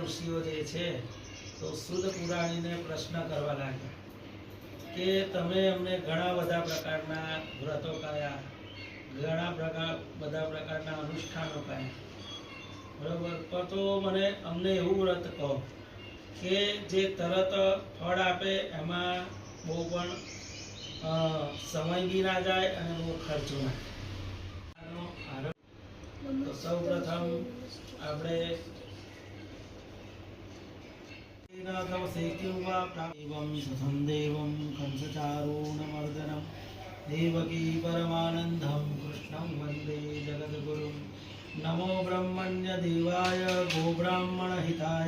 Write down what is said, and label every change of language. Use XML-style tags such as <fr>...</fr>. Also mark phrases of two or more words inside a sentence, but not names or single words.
<gu>ઋષિઓ જે છે તો શુદ્ધ પુરાણીને પ્રશ્ન કરવા લાગ્યા કે તમે અમને ઘણા બધા પ્રકારના વ્રતો કર્યા ઘણા બધા પ્રકારના અનુષ્ઠાનો કર્યા બરોબર પણ તો મને અમને એવું વ્રત કહો કે જે તરત ફળ આપે એમાં બહુ પણ સમય બી ના જાય અને બહુ ખર્ચો ના તો સૌપ્રથમ આપણે</gu> <sa>एवं सतं देवं कंसचारूणमर्दनं देवकी परमानन्दं कृष्णं वन्दे जगद्गुरुं नमो ब्रह्मण्य देवाय गोब्राह्मणहिताय</sa>